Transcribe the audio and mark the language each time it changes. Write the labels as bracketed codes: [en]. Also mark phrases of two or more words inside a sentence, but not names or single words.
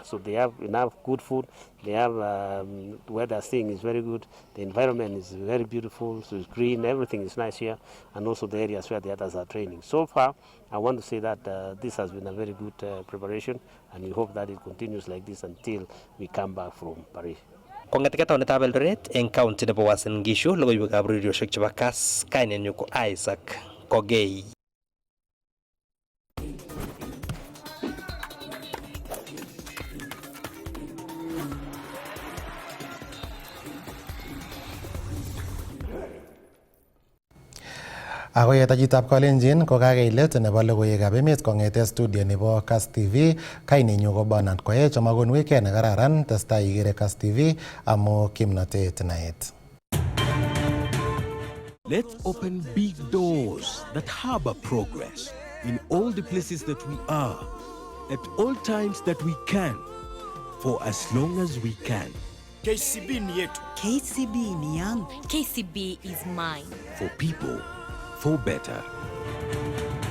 [en] So they have enough good food, they have where they are staying is very good, the environment is very beautiful, so it's green, everything is nice here, and also the areas where the others are training. So far, I want to say that this has been a very good preparation, and we hope that it continues like this until we come back from Paris. [kln] Kong'eteke taonitab Eldoret eng county nebo Uasin Gishu, logoiwekab urerioshek chebo Kass, kainenyu ko Isaac Kogei. Ako yetajitab Kalenjin ko kakeilet nebo logoiwekab emet kong'ete studio nebo Kass TV. Kainenyu ko Bernard Koech, amakon weekend nekararan, testai ikere Kass TV amu kimnatet naet. [en] Let's open big doors that harbor progress in all the places that we are, at all times that we can, for as long as we can. [sw] KCB ni yetu. KCB ni yangu. [en] KCB is mine. For people, for better.